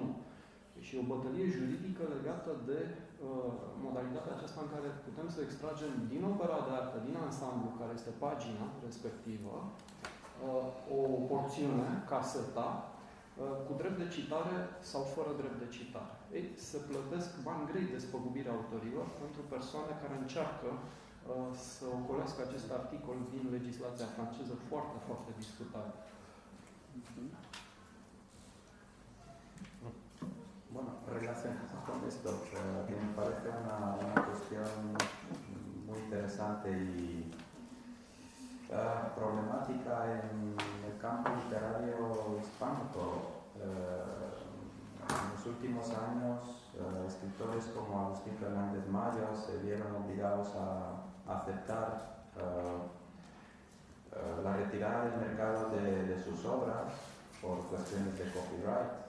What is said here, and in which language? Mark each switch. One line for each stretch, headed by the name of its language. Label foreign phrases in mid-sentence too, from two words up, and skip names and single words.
Romanian: Și o bătălie juridică legată de modalitatea aceasta în care putem să extragem din opera de artă, din ansamblu, care este pagina respectivă, o porțiune, caseta, cu drept de citare sau fără drept de citare. Ei, se plătesc bani grei de spăgubire autorilor pentru persoane care încearcă să ocolească acest articol din legislația franceză foarte, foarte discutată.
Spanish: bueno, relacionado con esto, que me parece una cuestión muy interesante y problemática en el campo literario hispánico. En los últimos años, escritores como Agustín Fernández Mayo se vieron obligados a aceptar la retirada del mercado de sus obras por cuestiones de copyright.